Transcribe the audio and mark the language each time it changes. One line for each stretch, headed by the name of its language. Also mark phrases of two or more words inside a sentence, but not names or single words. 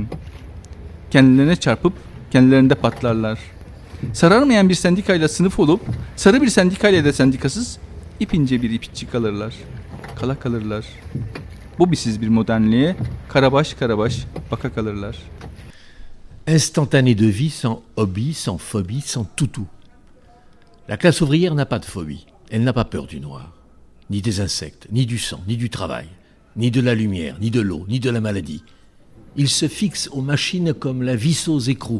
Turkish: Kendilerine çarpıp kendilerinde patlarlar. Sararmayan bir sendikayla sınıf olup sarı bir sendikayla da sendikasız ipince bir ipçi kalırlar. kala kalırlar. Bu bisiz bir modernliğe karabaş karabaş baka kalırlar.
French: Instantané de vie, sans hobby, sans phobie, sans toutou. La classe ouvrière n'a pas de phobie. Elle n'a pas peur du noir, ni des insectes, ni du sang, ni du travail, ni de la lumière, ni de l'eau, ni de la maladie. Ils se fixent aux machines comme la vis aux écrous.